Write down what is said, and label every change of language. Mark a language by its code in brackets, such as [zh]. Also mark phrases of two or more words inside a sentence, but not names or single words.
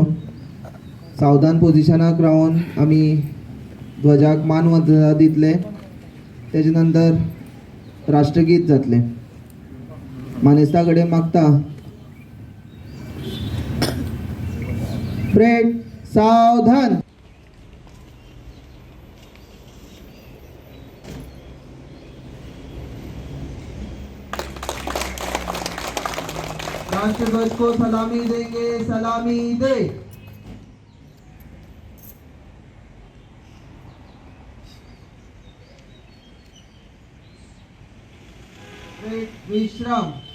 [kok] सावधान पोजिशनाक रावन आमी ध्वजाक मानवंदना दितले. तेजे नंतर राष्ट्रगीत जातलें. मानेस्ता कडेन मागता, परेड सावधान. [hi] राष्ट्रध्वज को सलामी देंगे, सलामी दे. विश्राम.